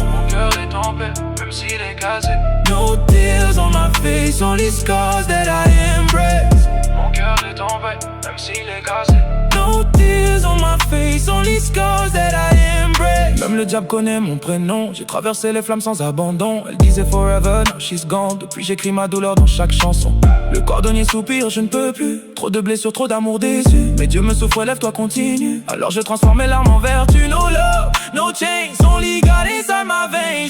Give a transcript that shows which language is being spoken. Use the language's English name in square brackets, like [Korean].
[French] Mon cœur est tombé, même s'il est cassé. [English] No tears on my face, only scars that I embrace. [French] Mon cœur est tombé, même s'il est cassé. [English] No tears on my face, only scars that I embrace. [French] Même le diable connaît mon prénom. J'ai traversé les flammes sans abandon. Elle disait forever, [English] now she's gone. [French] Depuis j'écris ma douleur dans chaque chanson. Le cordonnier soupire, je ne peux plus. Trop de blessures, trop d'amour déçu. Mais Dieu me souffre, lève-toi, continue. Alors je transforme mes larmes en vertu. [English] No love, no chains, only God inside my veins.